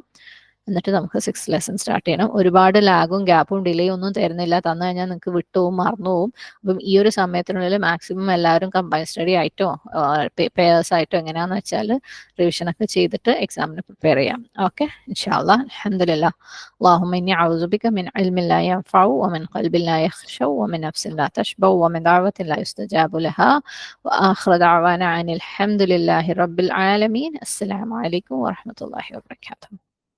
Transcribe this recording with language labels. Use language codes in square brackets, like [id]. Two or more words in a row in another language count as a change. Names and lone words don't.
[ml] എന്നിട്ട് നമുക്ക് 6th [en] lesson start [ml] ചെയ്യണം. ഒരുപാട് ലാഗും ഗ്യാപ്പും ഡിലേയും ഒന്നും തരുന്നില്ല. തന്നു കഴിഞ്ഞാൽ നിങ്ങൾക്ക് വിട്ടുപോകും, മറന്നുപോകും. അപ്പം ഈ ഒരു സമയത്തിനുള്ളിൽ മാക്സിമം എല്ലാവരും [en] combine study [ml] ആയിട്ടോ പേയേഴ്സ് ആയിട്ടോ എങ്ങനെയാന്ന് വെച്ചാൽ റിവിഷനൊക്കെ ചെയ്തിട്ട് എക്സാമിന് പ്രിപ്പയർ ചെയ്യാം. [ar] ഓക്കെ, إن شاء الله. الحمد لله. اللهم إني أعوذ بك من علم لا ينفع ومن قلب لا يخشع ومن نفس لا تشبع ومن دعوة لا يستجاب لها وآخر دعوانا عن الحمد لله رب العالمين. السلام عليكم ورحمة الله وبركاته.